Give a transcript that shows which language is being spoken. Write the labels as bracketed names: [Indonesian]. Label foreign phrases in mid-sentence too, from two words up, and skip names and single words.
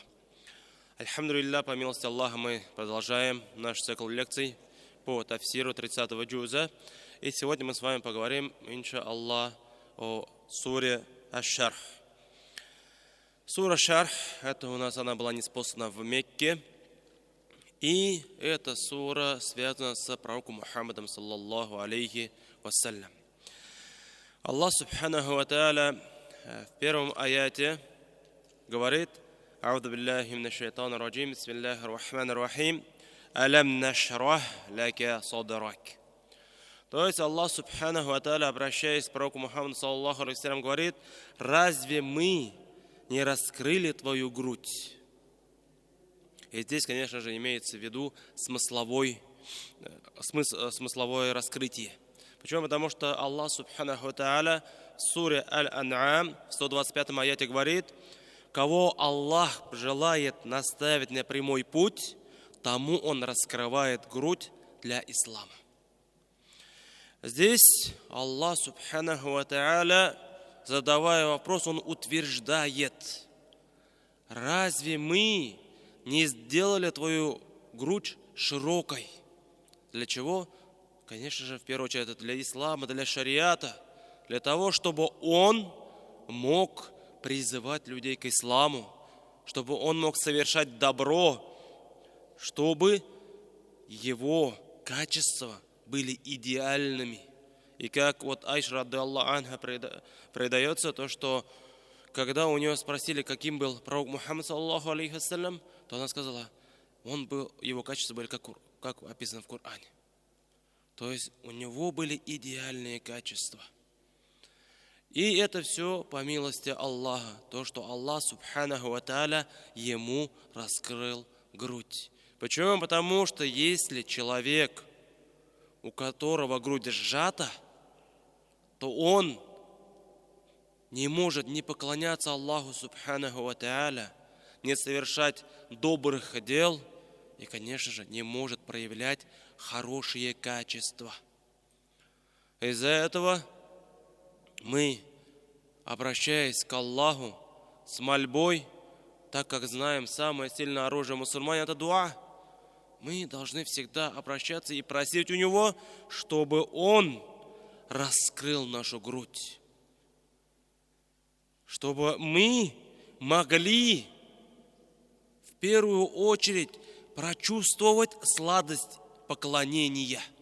[Russian] Альхамдулиллах, по милости Аллаха, мы продолжаем наш цикл лекций по тафсиру 30-го джуза. И сегодня мы с вами поговорим, иншаллах, о суре Аш-Шарх. Сура Шарх, это у нас она была ниспослана в Мекке. И эта сура связана с пророком Мухаммадом, [Arabic] صلى الله عليه وسلم. [Russian] Аллах [Arabic] سبحانه وتعالى [Russian] в первом аяте говорит: [Arabic] «أعوذ بالله من الشيطان الرجيم، بسم الله الرحمن الرحيم، ألم نشرح لك صدرك». [Russian] То есть Аллах [Arabic] سبحانه وتعالى, [Russian] обращаясь к пророку Мухаммаду, [Arabic] صلى الله عليه وسلم, [Russian] говорит: разве мы не раскрыли твою грудь? И здесь, конечно же, имеется в виду смысловое раскрытие. Почему? Потому что Аллах [Arabic] سبحانه وتعالى [Russian] в суре Аль-Ан'ам в 125 аяте говорит: кого Аллах желает наставить на прямой путь, тому Он раскрывает грудь для ислама. Здесь Аллах [Arabic] سبحانه وتعالى, [Russian] задавая вопрос, Он утверждает: разве мы не сделали твою грудь широкой? Для чего? Конечно же, в первую очередь, это для ислама, для шариата, для того, чтобы он мог призывать людей к исламу, чтобы он мог совершать добро, чтобы его качества были идеальными. И как вот Айша [Arabic] رضي الله عنها [Russian] предается, то что когда у нее спросили, каким был пророк Мухаммад, [Arabic] صلى الله عليه وسلم, [Russian] то она сказала, его качества были как описано в Коране. То есть у него были идеальные качества. И это все по милости Аллаха, то, что Аллах [Arabic] سبحانه وتعالى [Russian] ему раскрыл грудь. Почему? Потому что если человек, у которого грудь сжата, то он не может не поклоняться Аллаху [Arabic] سبحانه وتعالى, [Russian] не совершать добрых дел и, конечно же, не может проявлять хорошие качества. Из-за этого мы, обращаясь к Аллаху с мольбой, так как знаем, самое сильное оружие мусульман — это дуа, мы должны всегда обращаться и просить у Него, чтобы Он раскрыл нашу грудь, чтобы мы могли в первую очередь прочувствовать сладость поклонения.